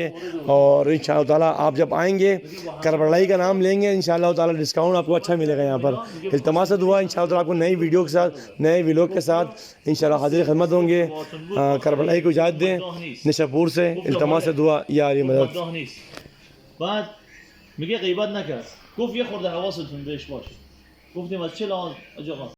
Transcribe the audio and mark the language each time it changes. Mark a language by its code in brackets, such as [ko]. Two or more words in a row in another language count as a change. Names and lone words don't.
[hi] और इंशाअल्लाह ताला आप जब आएँगे, करबलाई का नाम लेंगे, इंशाअल्लाह ताला डिस्काउंट आपको अच्छा मिलेगा यहाँ पर। इल्तमास दुआ, इंशाअल्लाह ताला आपको नई वीडियो के साथ, नए व्लॉग के साथ इंशाअल्लाह हाज़िर खिदमत होंगे। करबलाई को इजाज़त दें निशापुर से, इल्तमास दुआ या अली मदद। [fa] بعد میگه غیبت نکرد، گفت یه خورده حواستون بهش باشه. گفتیم از چه لحاظ آقا؟